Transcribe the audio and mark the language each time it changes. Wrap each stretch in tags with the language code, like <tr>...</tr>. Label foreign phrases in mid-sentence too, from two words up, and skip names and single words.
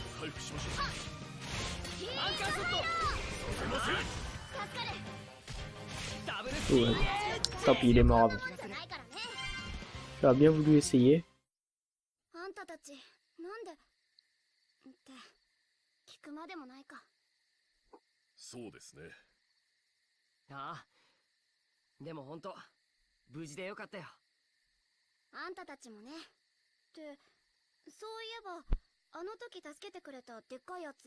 <fr>Ouais. Tant pis, il est mort avant. J'aurais bien voulu essayer.</fr> <ja>そうですね。ああ、でも本当無事でよかったよ。あんたたちもね。って、そういえば、あの時助けてくれたでっかいやつ。</ja>